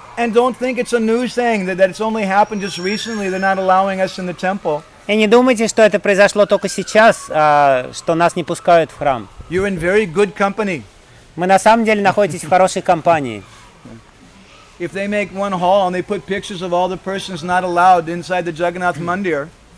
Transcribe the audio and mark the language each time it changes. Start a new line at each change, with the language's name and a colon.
English: And don't think it's a new thing that it's only happened just recently. They're not allowing us in the temple.
Russian: И не думайте, что это произошло только сейчас, что нас не пускают в храм.
English: You're in very good company.
Russian: Мы на самом деле находитесь в хорошей компании.
English: If they make one hall and they put pictures of all the persons not allowed inside the Jagannath Mandir.